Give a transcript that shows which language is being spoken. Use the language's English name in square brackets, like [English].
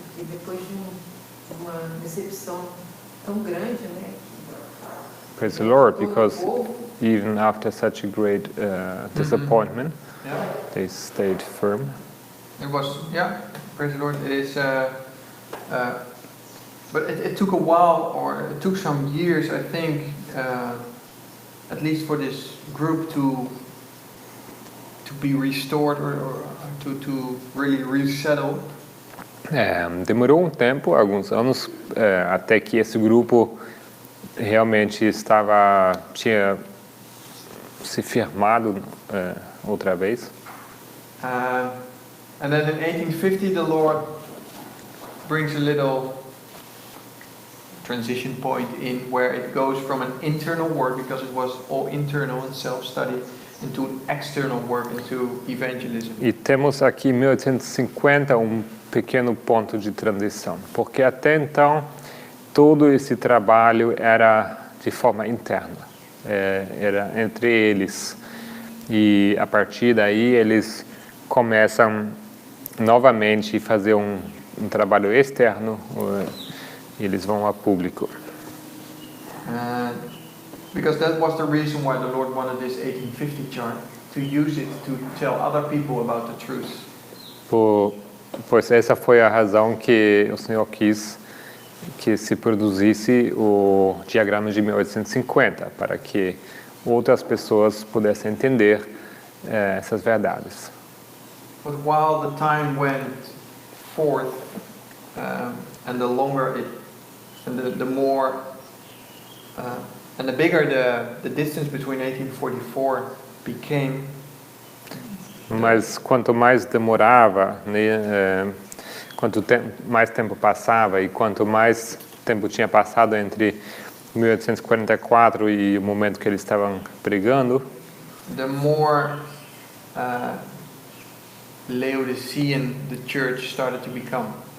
[Portuguese] E depois de uma decepção tão grande, né? [English] Praise the Lord, because even after such a great disappointment, Yeah. they stayed firm. It was, yeah, praise the Lord. It is, but it took a while, or it took some years, I think, at least for this group to be restored or to really resettle. [Portuguese] Demorou um tempo, alguns anos, até que esse grupo realmente tinha se firmado outra vez. [English] And then in 1850 the Lord brings a little transition point in where it goes from an internal work, because it was all internal and self-study, into an external work, into evangelism. [Portuguese] E temos aqui em 1850 um pequeno ponto de transição, porque até então todo esse trabalho era de forma interna, era entre eles, e a partir daí eles começam novamente a fazer um trabalho externo, e eles vão a público. [English] Because that was the reason why the Lord wanted this 1850 chart, to use it to tell other people about the truth. [Portuguese] Pois essa foi a razão que o Senhor quis que se produzisse o diagrama de 1850, para que outras pessoas pudessem entender essas verdades. [English] But while the time went forth, and the longer it, and the more, and the bigger the distance between 1844 became. [Portuguese] Mas quanto mais demorava, né, mais tempo passava e quanto mais tempo tinha passado entre 1844 e o momento que eles estavam pregando, [English] the more Laodicean the church started to become.